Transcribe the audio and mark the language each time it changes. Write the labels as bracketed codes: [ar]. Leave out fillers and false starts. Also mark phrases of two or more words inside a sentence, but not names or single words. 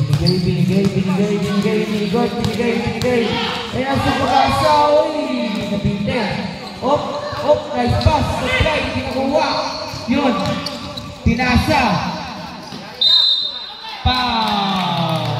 [tl] Binigay. Ay, nasa pag-asa, oy! [en] Napinte. Nice pass. [tl] Supply, hindi nakuha. Yun. Pinasa. Foul.